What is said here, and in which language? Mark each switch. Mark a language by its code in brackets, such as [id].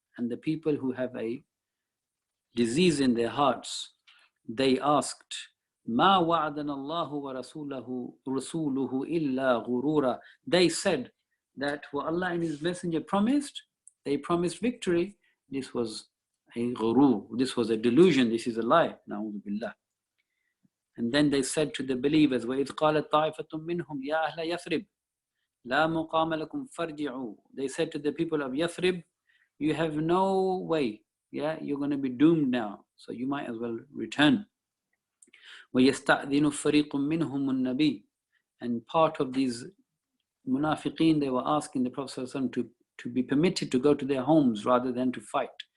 [en] And the people who have a disease in their hearts, they asked, [ar] مَا وَعَدَنَ اللَّهُ وَرَسُولُهُ إِلَّا غُرُورًا. [en] They said that what Allah and His Messenger promised, they promised victory. This was a ghurur, this was a delusion, this is a lie. Na'udhu billah. And then they said to the believers, [ar] وَإِذْ قَالَتْ طَائِفَةٌ مِّنْهُمْ يَا أَهْلَ يَثْرِبْ لَا مُقَامَ لَكُمْ فَارْجِعُوا. [en] They said to the people of Yathrib, you have no way, yeah, you're going to be doomed now, so you might as well return. [ar] وَيَسْتَأْذِنُ فَرِيقٌ مِّنْهُمُ النَّبِيِّ. [en] And part of these munafiqeen, they were asking the Prophet ﷺ to be permitted to go to their homes rather than to fight.